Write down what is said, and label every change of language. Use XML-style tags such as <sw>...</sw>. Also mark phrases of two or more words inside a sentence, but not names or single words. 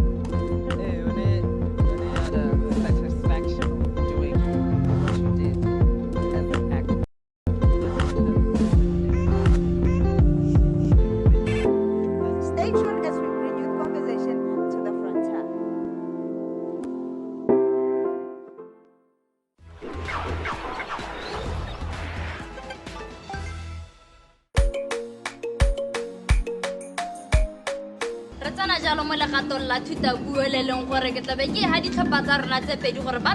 <en>Satisfaction doing what you did as an actor. Stay tuned as we bring you conversation to the frontier.</en> <tn>Re tsana jalo mo legatong la thutapuo le leng gore ke tlabe ke ha ditlhopha tsa rona tse pedi gore ba</tn>